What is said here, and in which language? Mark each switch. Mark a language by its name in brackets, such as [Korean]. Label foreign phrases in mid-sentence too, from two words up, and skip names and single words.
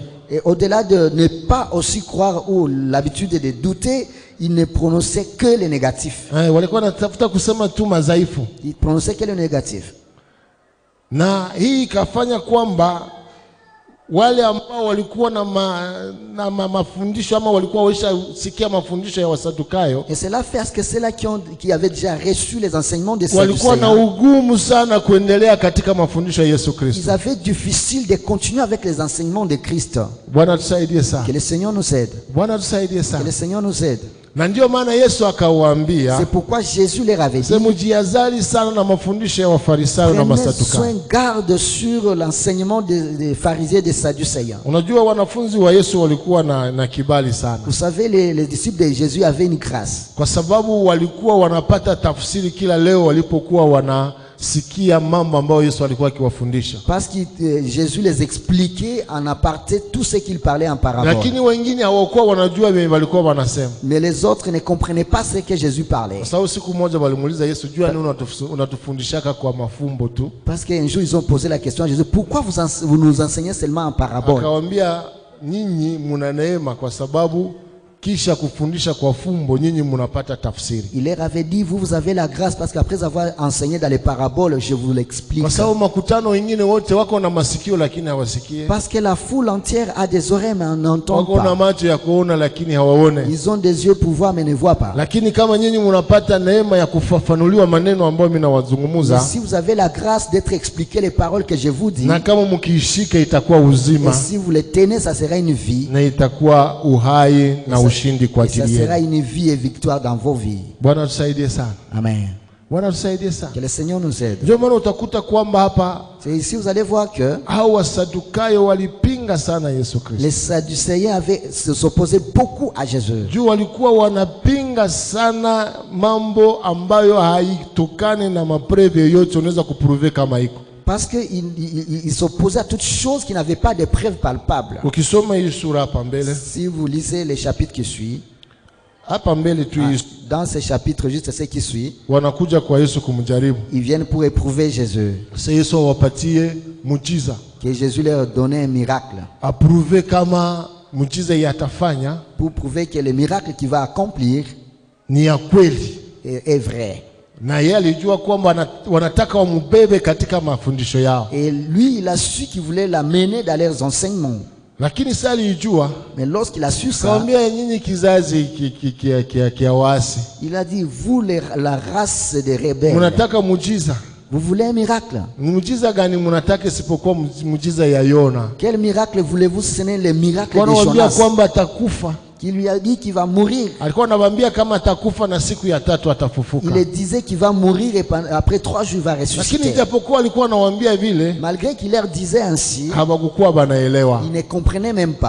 [French] Et au-delà de ne pas aussi croire ou l'habitude de douter, ils ne prononçaient que le négatif. [Swahili] Walikuwa natafuta kusema tu madhaifu. [French] Ils prononçaient que le négatif. [Swahili] Na hii ikafanya kwamba wale ambao walikuwa na mafundisho ama walikuwa washasikia mafundisho ya Wasadukayo, [French] Et cela fait à ce que ceux-là qui avaient déjà reçu les enseignements des [Swahili] walikuwa na [French] Sadducéens, [Swahili] ugumu sana kuendelea katika mafundisho ya Yesu [French] ils [Swahili] Kristo. [French] avaient difficile de continuer avec les enseignements de Christ. [Swahili] Bwana tusaidie [French] Que [Swahili] sana. [French] le Seigneur nous aide. [Swahili] Bwana tusaidie [French] Que [Swahili] sana. [French] le Seigneur nous aide. [Swahili] Na ndio maana Yesu akawaambia, [French] C'est pourquoi Jésus leur avait dit, [Swahili] mjiazali sana na mafundisho ya Wafarisayo na [French] prenez [Swahili] Masadukayo. [French] soin, garde sur l'enseignement des pharisiens et des Sadducéens. [Swahili] Unajua wanafunzi wa Yesu walikuwa na kibali sana, [French] Vous savez, les disciples de Jésus avaient une grâce. [Swahili] kwa sababu walikuwa wanapata tafsiri kila leo walipokuwa wanasikia mambo ambayo Yesu alikuwa akiwafundisha. [French] Parce que Jésus les expliquait en aparté tout ce qu'il parlait en parabole. [Swahili] Lakini wengine hawakuwa wanajua vile walikuwa wanasema. [French] Mais les autres ne comprenaient pas ce que Jésus parlait. [Swahili] Kwa sababu siku moja walimuuliza Yesu, jua nini unatufundishaka kwa mafumbo tu? [French] Parce qu'un jour ils ont posé la question à Jésus, pourquoi vous nous enseignez seulement en parabole? [Swahili] Akawaambia, nyinyi muna neema kwa sababu kisha kufundisha kwa fumbo nyinyi mnapata tafsiri. [French] Il leur avait dit, vous avez la grâce parce qu'après avoir enseigné dans les paraboles, je vous l'explique. [Swahili] Kwa sababu makutano wengine wote wako na masikio lakini hawasikie. [French] Parce que la foule entière a des oreilles mais n'entend pas. [Swahili] Wako na macho ya kuona lakini hawaone. [French] Ils ont des yeux pour voir mais ne voient pas. [Swahili] Lakini kama nyinyi mnapata neema ya kufafanuliwa maneno ambayo mimi nawazungumza. [French] Si vous avez la grâce d'être expliqué les paroles que je vous dis. [Swahili] Na kama mkiishika itakuwa uzima. [French] Et si vous les tenez, ça sera une vie. [Swahili] Na itakuwa uhai na ushindi kwa ajili yenu. [French] Ça sera une vie et victoire dans vos vies. [Swahili] Bwana tusaidie sana. Amen. Bwana tusaidie sana. [French] Que le Seigneur nous aide. [Swahili] Ndio maana utakuta kwamba hapa [French] c'est ici vous allez voir que [Swahili] hao Wasadukayo walipinga sana Yesu Kristo. [French] Les Sadducéens s'opposaient beaucoup à Jésus. [Swahili] Juu walikuwa wanapinga sana mambo ambayo haitokane na mapreve yoyote unaweza kupruve kama iko. [French] Parce qu'il s'opposait à toutes choses qui n'avaient pas de preuves palpables. Si vous lisez les chapitres qui suivent, dans ces chapitres, juste ce qui suit, ils viennent pour éprouver Jésus. Que Jésus leur donnait un miracle. Pour prouver que le miracle qu'il va accomplir est vrai. [Swahili] Na yeye alijua kwamba wanataka wamubebe katika mafundisho yao. [French] Et lui il a su qu'il voulait l'amener dans leurs enseignements. [Swahili] Lakini sasa alijua, [French] mais lorsqu'il a su ça, [Swahili] kaambia nyinyi kizazi kia waasi. [French] Il a dit, vous la race des rebelles. [Swahili] Mnataka muujiza. [French] Vous voulez un miracle? [Swahili] Muujiza gani mnataka isipokuwa muujiza ya Yona? [French] Quel miracle voulez-vous? Ce n'est le miracle de Jonas. [Swahili] Wanaambia kwamba atakufa. [French] Qui lui a dit qu'il va mourir. Il disait qu'il va mourir et après 3 jours il va ressusciter. Malgré qu'il leur disait ainsi, ils ne comprenaient même pas.